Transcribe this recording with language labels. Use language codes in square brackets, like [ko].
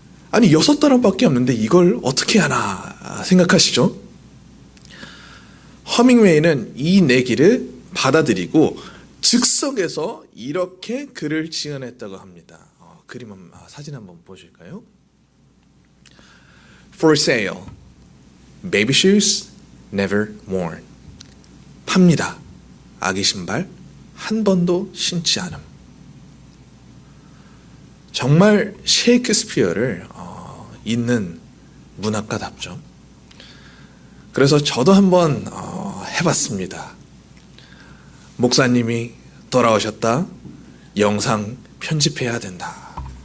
[ko] 아니 6단어밖에 없는데 이걸 어떻게 하나 생각하시죠? 허밍웨이는 이 내기를 받아들이고 즉석에서 이렇게 글을 지어냈다고 합니다. 사진 한번 보실까요? [en] For sale, baby shoes never worn. [ko] 팝니다. 아기 신발 한 번도 신지 않음. 정말 셰익스피어를 잇는 문학가답죠. 그래서 저도 한번 해봤습니다. 목사님이 돌아오셨다. 영상 편집해야 된다.